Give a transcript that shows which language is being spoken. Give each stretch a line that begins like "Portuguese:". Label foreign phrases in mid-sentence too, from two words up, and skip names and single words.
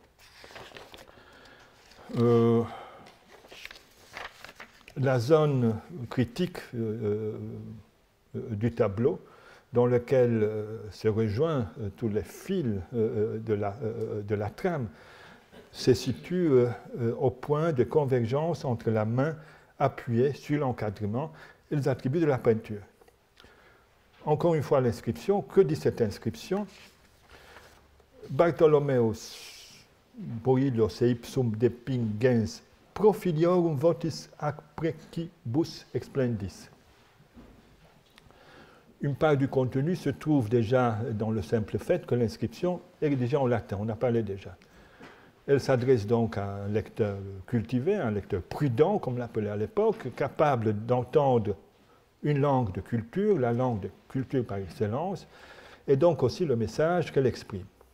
French: La zone critique du tableau, dans lequel se rejoignent tous les fils de la trame, se situe au point de convergence entre la main appuyée sur l'encadrement et les attributs de la peinture. Encore une fois, l'inscription. Que dit cette inscription?
Latin: Bartholomeus Murillo seipsum depingens profiliorum votis ac precibus explendis.
French: Une part du contenu se trouve déjà dans le simple fait que l'inscription est rédigée en latin, on a parlé déjà. Elle s'adresse donc à un lecteur cultivé, un lecteur prudent, comme on l'appelait à l'époque, capable d'entendre une langue de culture, la langue de culture par excellence, et donc aussi le message qu'elle exprime.